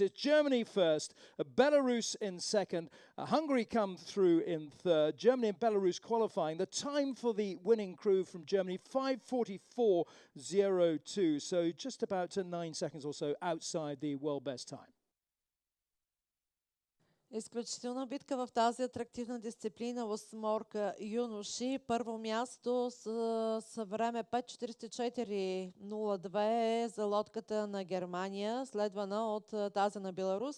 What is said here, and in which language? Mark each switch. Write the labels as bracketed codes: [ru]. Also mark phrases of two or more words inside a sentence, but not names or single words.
[en] It's Germany first, Belarus in second, Hungary come through in third, Germany and Belarus qualifying. The time for the winning crew from Germany, 5:44.02, so just about 9 seconds or so outside the world best time. [bg] Изключителна битка в тази атрактивна дисциплина осморка юноши. Първо място с време 5:44.02 за лодката на Германия, следвана от тази на Беларус.